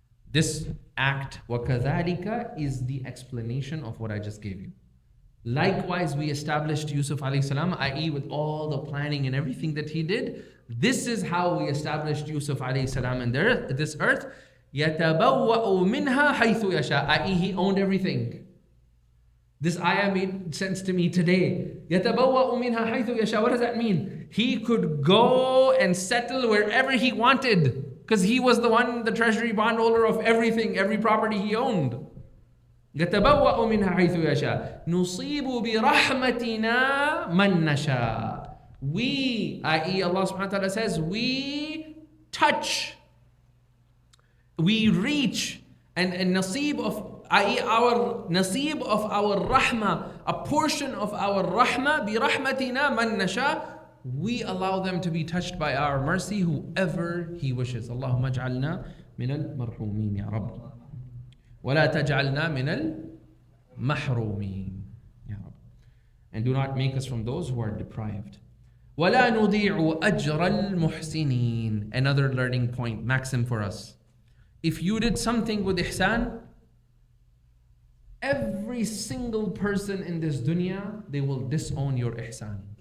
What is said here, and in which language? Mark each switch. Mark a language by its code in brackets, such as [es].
[en] This act, [ar] وَكَذَلِكَ, [en] is the explanation of what I just gave you. Likewise, we established Yusuf alayhi salam, i.e. with all the planning and everything that he did. This is how we established Yusuf alayhi salam in this earth. [ar] يَتَبَوَّأُ مِنْهَا حَيْثُ يَشَاءُ, i.e. [en] he owned everything. This ayah made sense to me today. [ar] يَتَبَوَّأُ مِنْهَا حَيْثُ يَشَاءُ. [en] What does that mean? He could go and settle wherever he wanted, because he was the treasury bondholder of everything, every property he owned. [ar] يَتَبَوَّأُ مِنْهَا حَيْثُ يَشَاءُ نُصِيبُ بِرَحْمَتِنَا مَنْ نَشَاءُ. [en] We, i.e. Allah subhanahu wa ta'ala says, we touch, we reach, and nasib of, i.e. our nasib of our rahmah, a portion of our rahmah, [ar] بِرَحْمَتِنَا مَنْ نَشَاءُ. [en] We allow them to be touched by our mercy, whoever He wishes. [ar] Allahumma ja'alna min al-marhumin ya Rabb. وَلَا تَجْعَلْنَا مِنَ الْمَحْرُومِينَ ya Rabb. [en] And do not make us from those who are deprived. [ar] وَلَا نُضِيعُ أَجْرَ الْمُحْسِنِينَ. [en] Another learning point, maxim for us. If you did something with ihsan, every single person in this dunya, they will disown your ihsan.